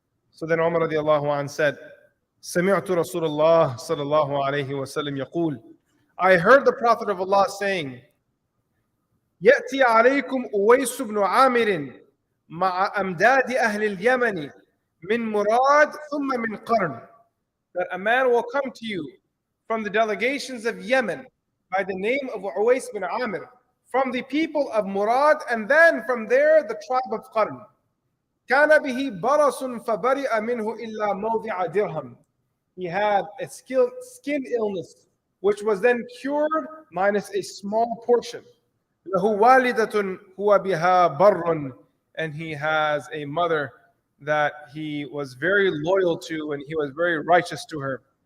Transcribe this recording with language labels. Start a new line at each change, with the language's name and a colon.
English: So then Umar radiallahu anh said,
Arabic: سَمِعْتُ رَسُولَ اللَّهِ صَلَى اللَّهُ عَلَيْهِ وَسَلَّمْ يَقُولُ,
English: I heard the Prophet of Allah saying,
Arabic: يَأْتِي عَلَيْكُمْ أُوَيْسُ بْنُ عَامِرٍ مَعَ أَمْدَادِ أَهْلِ الْيَمَنِ مِنْ مُرَادٍ ثُمَّ مِنْ قَرْنٍ,
English: that a man will come to you from the delegations of Yemen by the name of Uwais bin Amir, from the people of Murad, and then from there the tribe of Qarn.
Arabic: كان به برص فبرئ منه إلا موضع درهم.
English: He had a skin illness, which was then cured minus a small portion.
Arabic: له والدة هو بها بر,
English: and he has a mother that he was very loyal to and he was very righteous to her.